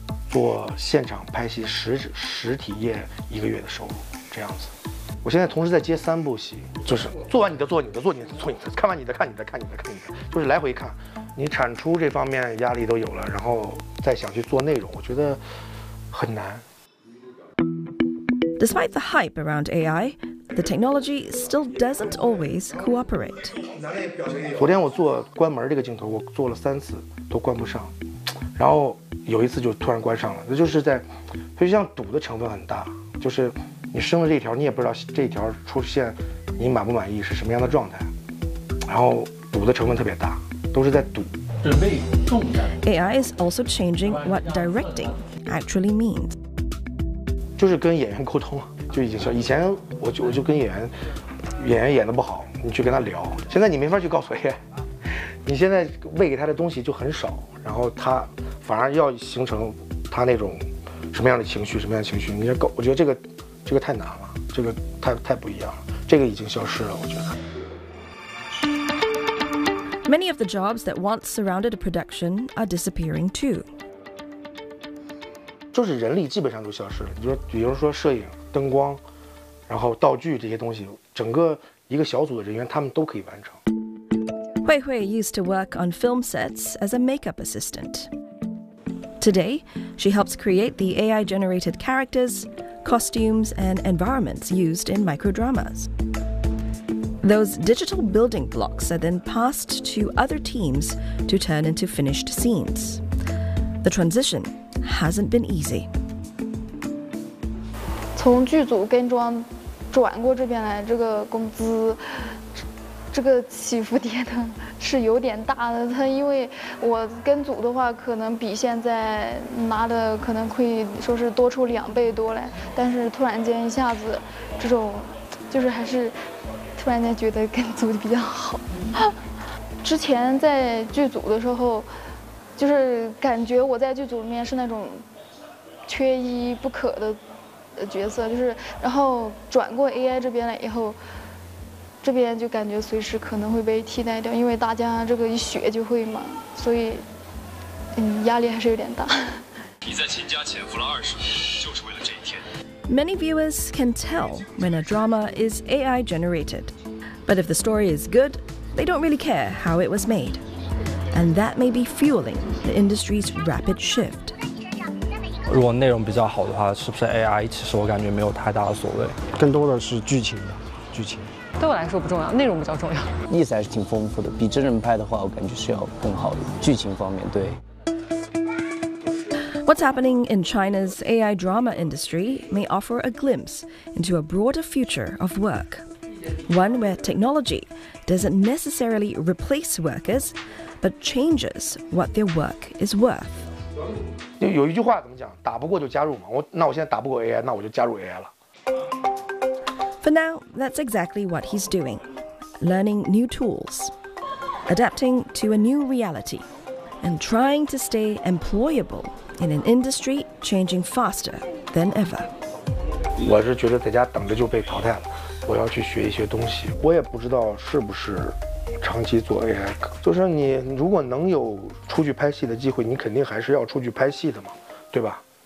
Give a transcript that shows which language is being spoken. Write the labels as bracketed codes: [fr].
[zh] 做现场拍戏实体业一个月的收入，这样子。我现在同时在接三部戏，就是做完你的，做你的，做你的，做你的，看完你的，看你的，看你的，看你的，就是来回看。你产出这方面压力都有了，然后再想去做内容，我觉得很难。 [en] Despite the hype around AI, the technology still doesn't always cooperate. [zh] 昨天我做关门这个镜头，我做了三次都关不上，然后有一次就突然关上了，那就是在，就像赌的成分很大，就是你生了这条，你也不知道这条出现你满不满意是什么样的状态，然后赌的成分特别大，都是在赌。准备重战。 [en] AI is also changing what directing actually means. [zh] 就是跟演员沟通，就已经说以前我就跟演员演得不好，你去跟他聊，现在你没法去告诉 AI， 你现在喂给他的东西就很少，然后他反而要形成他那种什么样的情绪，什么样的情绪，你要搞，我觉得这个太难了，这个太不一样了，这个已经消失了，我觉得。 [en] Many of the jobs that once surrounded a production are disappearing too. [zh] 就是人力基本上都消失了，你说比如说摄影灯光然后道具这些东西，整个一个小组的人员他们都可以完成。 [en] 慧慧 used to work on film sets as a makeup assistant. Today, she helps create the AI-generated characters, costumes, and environments used in microdramas. Those digital building blocks are then passed to other teams to turn into finished scenes. The transitionHasn't been easy. [zh] 从剧组跟妆转过这边来，这个工资，这个起伏跌宕是有点大的。他因为我跟组的话，可能比现在拿的可能可以说是多出两倍多来，但是突然间一下子，这种就是还是突然间觉得跟组比较好。之前在剧组的时候。就是感觉我在剧组里面是那种缺一不可的角色，就是然后转过 AI 这边来以后，这边就感觉随时可能会被替代掉，因为大家这个一学就会嘛，所以压力还是有点大。你在秦家潜伏了20年，就是为了这一天。 [en] Many viewers can tell when a drama is AI generated, but if the story is good, they don't really care how it was made. And that may be fueling the industry's rapid shift. [zh] 如果内容比较好的话，是不是 AI？ 其实我感觉没有太大的所谓，更多的是剧情。对我来说不重要，内容比较重要。意思还是挺丰富的，比真人拍的话，我感觉是要更好的。剧情方面，对。 [en] What's happening in China's AI drama industry may offer a glimpse into a broader future of work, one where technology doesn't necessarily replace workers. But changes what their work is worth. [zh] 有一句话怎么讲？打不过就加入嘛。我现在打不过 AI， 那我就加入 AI 了。 [en] For now, that's exactly what he's doing: learning new tools, adapting to a new reality, and trying to stay employable in an industry changing faster than ever. [zh] 我是觉得在家等着就被淘汰了。我要去学一些东西。我也不知道是不是。长期做 AI， 就是你如果能有出去拍戏的机会，你肯定还是要出去拍戏的嘛，对吧